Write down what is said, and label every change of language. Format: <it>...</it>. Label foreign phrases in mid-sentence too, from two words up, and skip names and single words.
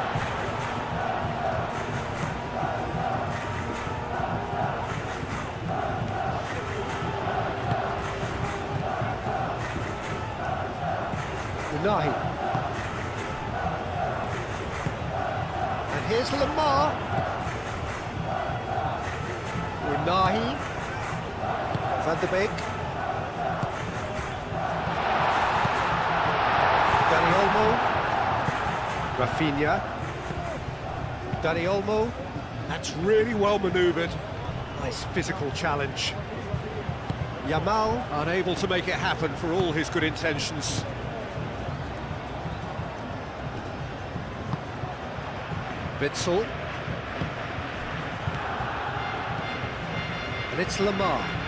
<en>Unahi. And here's Lamar. Unahi. Van de Beek. Dani Olmo. Rafinha. Dani Olmo. That's really well manoeuvred. Nice physical challenge. Yamal unable to make it happen for all his good intentions. Witsel. And it's Lamar.</en>